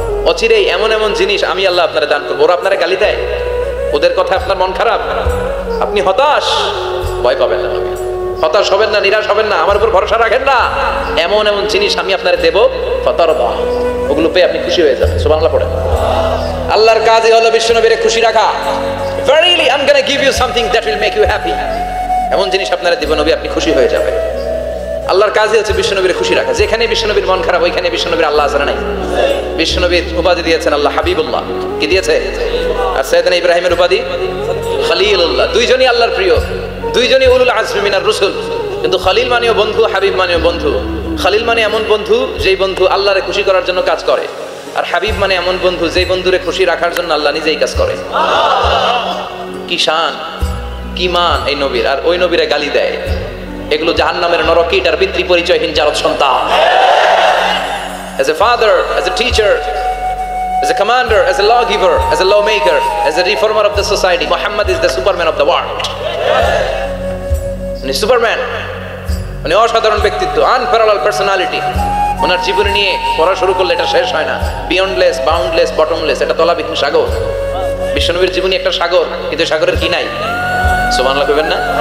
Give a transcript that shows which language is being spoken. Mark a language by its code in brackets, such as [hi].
[bn] অচিরেই এমন এমন জিনিস আমি আল্লাহ আপনারে দান করব। ওরা আপনারে গালি দেয়, ওদের কথা আপনার মন খারাপ, আপনি হতাশ, ভয় পাবেন না নবী। হতাশ হবেন না, নিরাশ হবেন না, আমার উপর ভরসা রাখেন না। এমন এমন জিনিস আমি আপনারে দেব, ফাতারদা, ওগুলো পেয়ে আপনি খুশি হয়ে যাবেন। সুবহানাল্লাহ পড়েন। আল্লাহর কাজই হলো বিশ্বনবীরে খুশি রাখা। [en] Verily I'm going to give you something that will make you happy. [bn] এমন জিনিস আপনারা দিব নবী, আপনি খুশি হয়ে যাবেন। আল্লাহর কাজই হচ্ছে বিশ্বনবীরে খুশি রাখা। যেখানে বিশ্বনবীর মন খারাপ, ওইখানে বিশ্বনবীর আল্লাহ আছে না নাই? বিশ্বনবীর উপাধি দিয়েছেন আল্লাহ হাবিবুল্লাহ। কি দিয়েছে? আর সাইয়েদনা ইব্রাহিমের উপাধি খলিলুল্লাহ। দুইজনই আল্লাহর প্রিয়, দুইজনই [ar] উলুল আজমি মিনার রাসূল। [bn] কিন্তু খলিল মানেও বন্ধু, হাবিব মানেও বন্ধু। খলিল মানে এমন বন্ধু যেই বন্ধু আল্লাহরে খুশি করার জন্য কাজ করে, আর হাবিব মানে এমন বন্ধু যেই বন্ধুরে খুশি রাখার জন্য আল্লাহ নিজেই কাজ করে। কি শান, কি মান এই নবীর, আর ওই নবীরে গালি দেয়। এগুলো জাহান্নামের নরকীট আর পিতৃ পরিচয়হীন জারদ সন্তান। [en] As a father, as a teacher, as a commander, as a lawgiver, as a lawmaker, as a reformer of the society, Muhammad is the superman of the world. [bn] উনি সুপারম্যান, উনি অসাধারণ ব্যক্তিত্ব, [en] Unparalleled personality. [bn] ওনার জীবনী নিয়ে পড়া শুরু করলে এটা শেষ হয় না। [en] beyondless, boundless, bottomless, [bn] এটা তলাবিহীন সাগর। বিশ্বনবীর জীবনী একটা সাগর, কিন্তু সাগরের কি নাই? সুবহানাল্লাহ কইবেন না?